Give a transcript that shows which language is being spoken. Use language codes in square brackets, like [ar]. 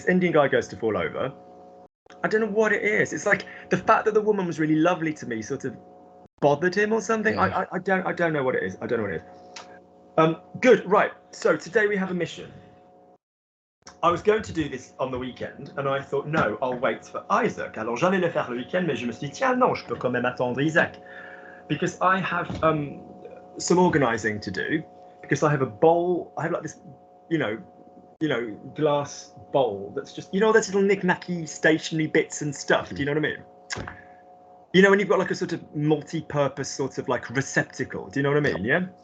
[en] This Indian guy goes to fall over. I don't know what it is. It's like the fact that the woman was really lovely to me sort of bothered him or something. Yeah. I don't know what it is. I don't know what it is. Good, right. So today we have a mission. I was going to do this on the weekend, and I thought, no, I'll wait for Isaac. [fr] Alors, j'allais le faire le weekend, mais je me suis dit, tiens, non, je peux quand même attendre Isaac. [en] Because I have some organising to do, because I have a bowl, I have like this, you know, glass bowl that's just, you know, those little knick-knacky stationary bits and stuff, do you know what I mean? You know, when you've got like a sort of multi-purpose sort of like receptacle, do you know what I mean, yeah?